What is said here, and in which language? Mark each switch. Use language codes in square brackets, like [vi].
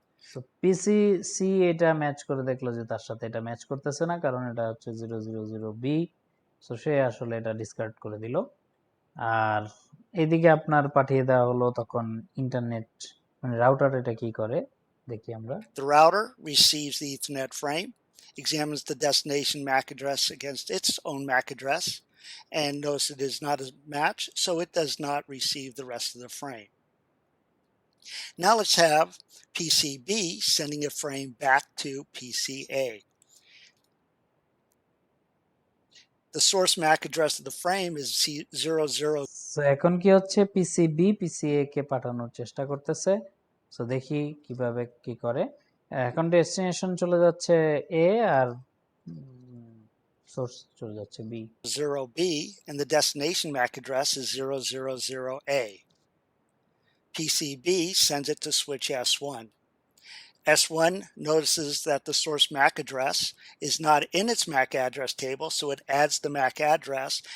[bn] তো পিসিসি এটা ম্যাচ করে দেখলো যে তার সাথে এটা ম্যাচ করতেছে না, কারণ এটা হচ্ছে 000B, সো সে আসলে এটা ডিসকার্ড করে দিল। আর এদিকে আপনার পাঠিয়ে দেওয়া হলো তখন ইন্টারনেট, মানে রাউটার এটা কি করে, দেখি আমরা। [en] The router receives the Ethernet frame, examines the destination MAC address against its own MAC address, and notice it is not a match, so it does not receive the rest of the frame. Now let's have PCB sending a frame back to PCA. The source MAC address of the frame is 00. [bn] So এখন কি হচ্ছে, PCB PCA কে পাঠানোর চেষ্টা করতেছে। So দেখি কিভাবে কি করে। এখন ডেস্টিনেশন চলে যাচ্ছে এ আর সোর্স চলে যাচ্ছে B. [en] 0B, and the destination MAC address is 000A. PCB sends it to switch S1. S1 notices that the source MAC address is not in its MAC address table, so it adds the MAC address.